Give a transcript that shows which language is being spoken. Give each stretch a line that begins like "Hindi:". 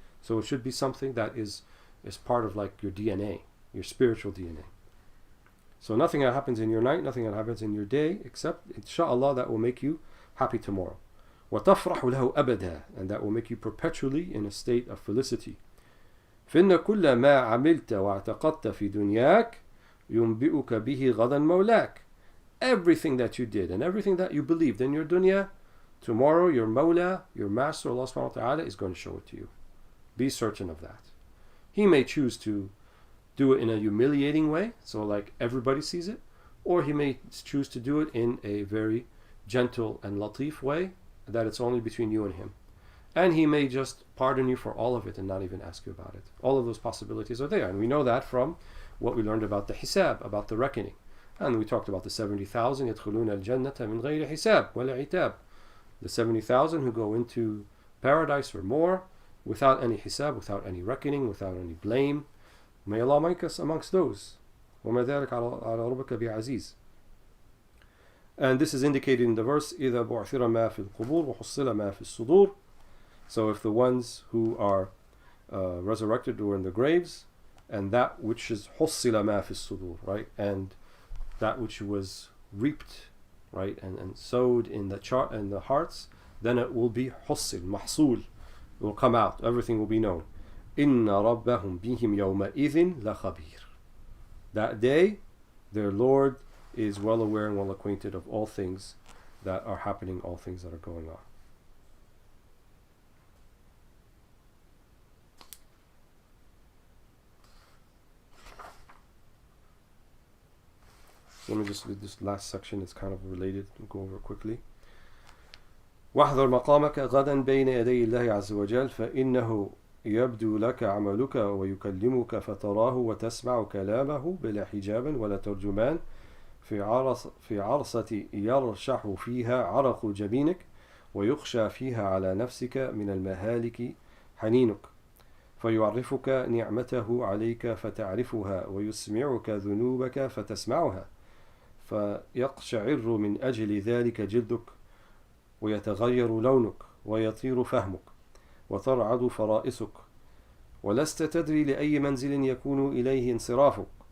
English: So it should be something that is part of like your DNA, your spiritual DNA. So nothing that happens in your night, nothing that happens in your day, except inshallah that will make you happy tomorrow.
Arabic: وَتَفْرَحُ لَهُ أَبَدًا,
English: and that will make you perpetually in a state of felicity.
Arabic: فإن كل ما عملت واعتقدت في دنياك ينبئك به غدا مولاك.
English: Everything that you did and everything that you believed in your dunya, tomorrow your Mawla, your Master Allah subhanahu wa ta'ala, is going to show it to you. Be certain of that. He may choose to do it in a humiliating way, so like everybody sees it, or he may choose to do it in a very gentle and latif way, that it's only between you and him. And he may just pardon you for all of it and not even ask you about it. All of those possibilities are there, and we know that from what we learned about the hisab, about the reckoning. And we talked about the 70,000
Arabic: يدخلون الجنة من غير حساب ولا عتاب.
English: The 70,000 who go into paradise or more without any hisab, without any reckoning, without any blame. May Allah make us amongst those.
Arabic: وما ذلك على ربك بعزيز.
English: And this is indicated in the verse
Arabic: إذا بعثر ما في القبور وحصل ما في الصدور.
English: So if the ones who are resurrected were in the graves, and that which is
Arabic: حصل ما في الصدور,
English: right, and that which was reaped, right, and sowed in the hearts, then it will be حصل, محصول. It will come out, everything will be known.
Arabic: إِنَّ رَبَّهُمْ بِهِمْ يَوْمَئِذٍ لَخَبِيرٌ.
English: That day, their Lord is well aware and well acquainted of all things that are happening, all things that are going on. So let me just read this last section, it's kind of related, I'll go over it quickly.
Arabic: واحذر مقامك غدا بين يدي الله عز وجل فإنه يبدو لك عملك ويكلمك فتراه وتسمع كلامه بلا حجاب ولا ترجمان في عرصة يرشح فيها عرق جبينك ويخشى فيها على نفسك من المهالك حنينك فيعرفك نعمته عليك فتعرفها ويسمعك ذنوبك فتسمعها فيقشعر من أجل ذلك جلدك ويتغير لونك ويطير فهمك وترعد فرائسك ولست تدري لأي منزل يكون إليه انصرافك